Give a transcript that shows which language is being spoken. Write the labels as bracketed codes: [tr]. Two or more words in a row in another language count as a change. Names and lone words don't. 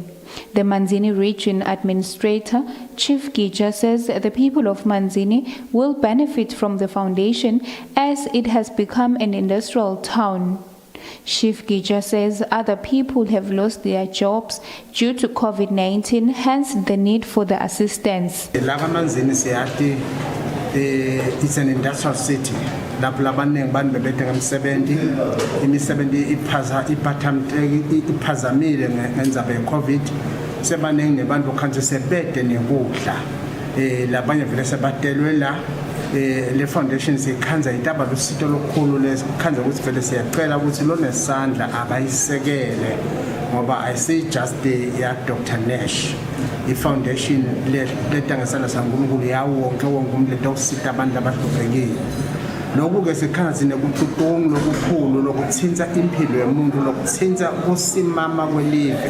[en] The Manzini Region Administrator, Chief Gija, says the people of Manzini will benefit from the foundation as it has become an industrial town. Chief Gija says other people have lost their jobs due to COVID-19, hence the need for the assistance. It's an industrial city. [ss] Lapho labanengi bantu bebedinga imisebenzi iphazamile ngendzaba ye-COVID. Sebanengi nebantu khanze sebede nekudla. Labanye vele sebatelwe la. Le foundation sikhanza itaba lusito lokhulu lesikhanza ukuthi vele siyacela ukuthi lonesandla akayisekele ngoba ayisi just ya Dr. Nash. I-foundation letangasana sankulunkulu yawonke umuntu letosita abantu abahluphekile. Lokhu-ke sikhanza sinekututungu lokukhulu lokuthinta impilo yomuntu lokuthinta ukusimama kwelive.